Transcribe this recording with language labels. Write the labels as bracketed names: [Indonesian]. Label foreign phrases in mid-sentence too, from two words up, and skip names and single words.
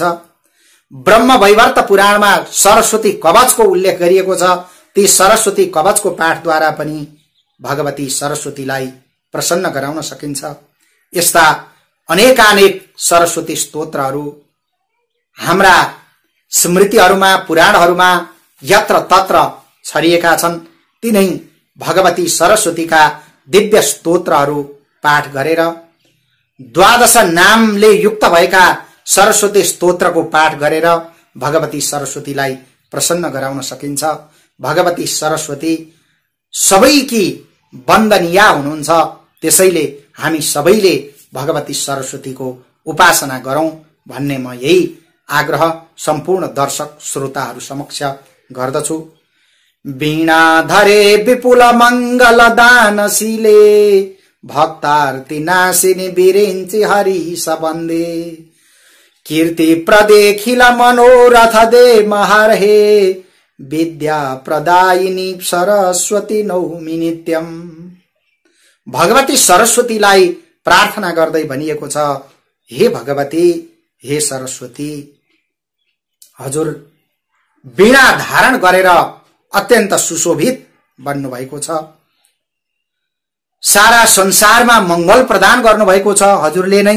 [Nepali] ब्रह्म वैवर्त पुराणमा सरस्वती कवचको उल्लेख गरिएको छ। ती सरस्वती कवचको पाठद्वारा पनि भगवती सरस्वतीलाई प्रसन्न गराउन सकिन्छ। यस्ता अनेकानेक सरस्वती स्तोत्रहरू हाम्रा स्मृतिहरूमा, पुराणहरूमा यत्र तत्र छरिएका छन्। तिनै भगवती सरस्वतीका दिव्य स्तोत्रहरू पाठ गरेर 12 नामले युक्त भएका सरस्वती स्तोत्रको पाठ गरेर भगवती सरस्वतीलाई प्रसन्न गराउन सकिन्छ। भगवती सरस्वती सबैकी वन्दनीय हुनुहुन्छ। त्यसैले हामी सबैले भगवती सरस्वतीको उपासना गरौं भन्ने म यही आग्रह सम्पूर्ण दर्शक श्रोताहरू समक्ष गर्दछु। [Sanskrit] वीणा धरे विपुल मंगल दानशीले भक्तार्ति नाशिनी विरिंचि हरि सबंदे कीर्ति प्रदेखिल मनोरथ दे महर्हे विद्या प्रदायिनी सरस्वती नौमि नित्यम। [Nepali] भगवती सरस्वतीलाई प्रार्थना गर्दै भनिएको छ, हे भगवती, हे सरस्वती, हजुर वीणा धारण गरेर अत्यन्त सुशोभित बन्नु भएको छ। सारा संसारमा मंगल प्रदान गर्नु भएको छ हजुरले नै।